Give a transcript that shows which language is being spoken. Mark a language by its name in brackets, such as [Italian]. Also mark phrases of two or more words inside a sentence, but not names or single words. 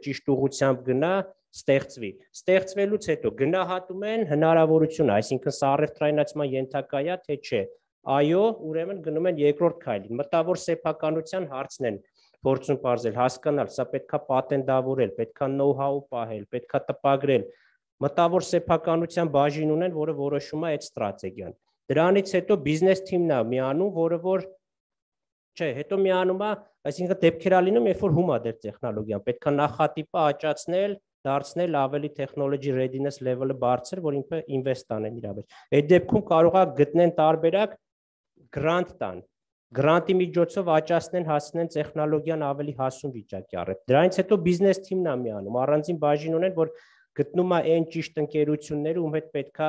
[Armenian] ճիշտ ուղղությամբ գնա, ստեղծվի։ Ստեղծվելուց հետո գնահատում են հնարավորությունը, այսինքն սա առևտրայնացման ենթակա է, թե չէ։ Այո, ուրեմն գնում են երկրորդ քայլին։ Մտավոր սեփականության հարցն են փորձում բարձել, հասկանալ, սա պետքա պատենտավորել, պետքա know-how պահել, պետքա տպագրել։ Մտավոր սեփականության բաժին ունեն, որը որոշում է այդ ստրատեգիան։ Դրանից հետո բիզնես թիմն է միանում, որը որ չէ, հետո միանում է, այսինքն դեպքեր է լինում, երբ որ հում է դեր տեխնոլոգիան, պետքա նախատիպը աճացնել, դարձնել ավելի [English] technology readiness level- [Armenian] ը բարձր, որ ինվեստ անեն իր մեջ։ Այդ դեպքում կարող է գտնեն տարբերակ grant տան, Գրանտի միջոցով աճացնեն, հասնեն տեխնոլոգիան ավելի հասուն վիճակի առել։ Դրանից հետո բիզնես թիմն է միանում, առանձին բաժին ունեն, որ գտնում է այն ճիշտ ընկերությունները, ում հետ պետքա